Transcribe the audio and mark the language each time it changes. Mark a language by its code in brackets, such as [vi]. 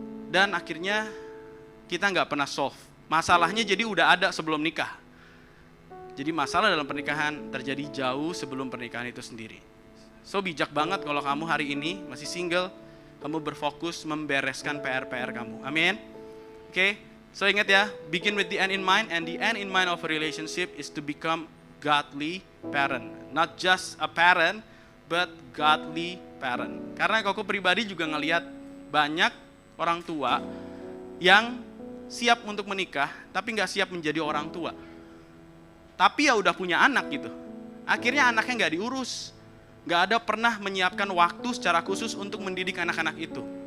[id] Dan akhirnya kita gak pernah solve. Masalahnya jadi udah ada sebelum nikah. Jadi masalah dalam pernikahan terjadi jauh sebelum pernikahan itu sendiri. So bijak banget kalau kamu hari ini masih single, kamu berfokus membereskan PR-PR kamu. Amin. [en] Oke, so [id] ingat ya, [en] begin with the end in mind, and the end in mind of a relationship is to become godly parent. Not just a parent, but godly parent. [id] Karena aku pribadi juga ngelihat banyak orang tua yang siap untuk menikah, tapi nggak siap menjadi orang tua. Tapi ya udah punya anak gitu. Akhirnya anaknya nggak diurus. Nggak ada pernah menyiapkan waktu secara khusus untuk mendidik anak-anak itu.